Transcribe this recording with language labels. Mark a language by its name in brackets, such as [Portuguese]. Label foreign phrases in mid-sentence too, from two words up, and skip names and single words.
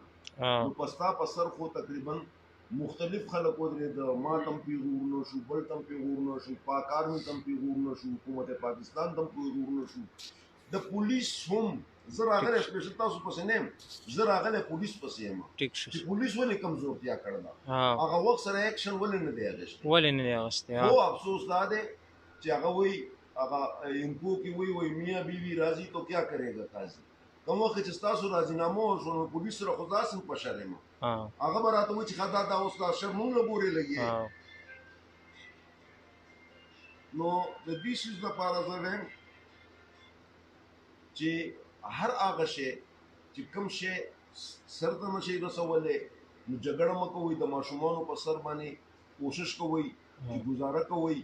[Pashto] نو په ستا په سر خو تقریبا مختلف خلک ودرېده، ما تم پیغور نه شو، بل تم پیغور نه شو، پاک آرمي تم پیغور نه شو، حکومت پاکستان تم پیغور نه شو، د پولیس هم. زه راغلی سپیشل تاسو پسې نه یم، زه راغلی پولیس پسې یم چې پولیس ولې کمزورتیا کړله، هغه وخت سره ایکشن ولې نه دی اخیستی. خو افسوس دا دی چې هغه وایي هغه انکو کې وایي [Urdu] میاں بیوی راضي تو کیا کرے گا قاضي. [Pashto] کوم وخت چې ستاسو راضینامه وشو نو پولیس سره خو داسې په شر یم هغه به راته وایي چې ښه دا اوس دا شر مونږ له پورې لګي. نو د دې شیز لپاره زه وایم چې هر هغه شی چې کوم شی سر ته نشي رسولی نو جګړه مه کوئ، د ماشومانو په سر باندې کوشش کوئ چې ګزاره کوئ.